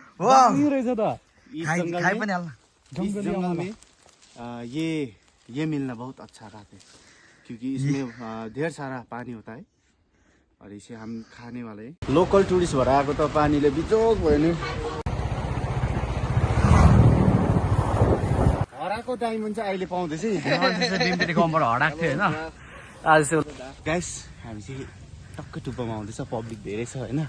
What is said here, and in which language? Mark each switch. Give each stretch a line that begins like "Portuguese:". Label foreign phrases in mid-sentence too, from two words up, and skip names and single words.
Nepali: वाह ये रहेछ त खाई पनि हाल्न
Hindi: इस जंगल में ये मिलना बहुत अच्छा रहता है क्योंकि इसमें ढेर सारा पानी होता है और इसे हम खाने वाले हैं।
English: local tourist
Nepali: भएर आएको त पानीले बिजोग भयो नि। हराएको डायमन्ड चाहिँ अहिले पाउँदैछ बिम्पेटी गाउँबाट हडाएको थियो होइन आज चाहिँ गाइस। हामी चाहिँ टक्कै टुप्पोमा आउँदैछ, पब्लिक धेरै छ होइन।